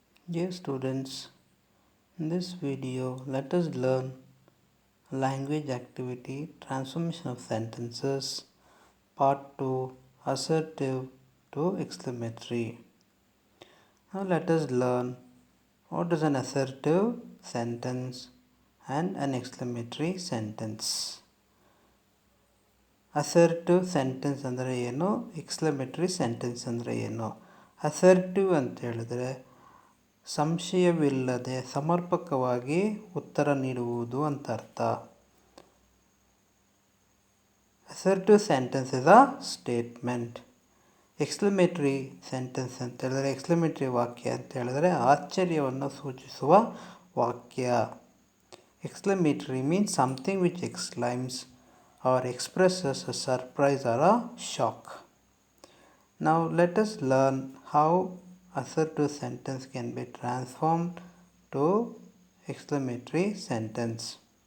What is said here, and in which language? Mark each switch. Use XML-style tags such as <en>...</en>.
<en>Dear students, in this video let us learn language activity transformation of sentences part 2 assertive to exclamatory. Now let us learn what is an assertive sentence and an exclamatory sentence.</en> <kn>Assertive sentence ಅಂದರೆ ಏನು, exclamatory sentence ಅಂದರೆ ಏನು. Assertive ಅಂತ ಹೇಳಿದ್ರೆ ಸಂಶಯವಿಲ್ಲದೆ ಸಮರ್ಪಕವಾಗಿ ಉತ್ತರ ನೀಡುವುದು ಅಂತ ಅರ್ಥ.</kn> <en>Assertive sentence is a statement.</en> <kn>Exclamatory sentence ಅಂತ ಹೇಳಿದ್ರೆ, ಎಕ್ಸ್ಕ್ಲಮೇಟರಿ ವಾಕ್ಯ ಅಂತ ಹೇಳಿದ್ರೆ ಆಶ್ಚರ್ಯವನ್ನು ಸೂಚಿಸುವ ವಾಕ್ಯ.</kn> <en>Exclamatory means something which exclaims or expresses a surprise or a shock. Now let us learn how assertive sentence can be transformed to exclamatory sentence.</en>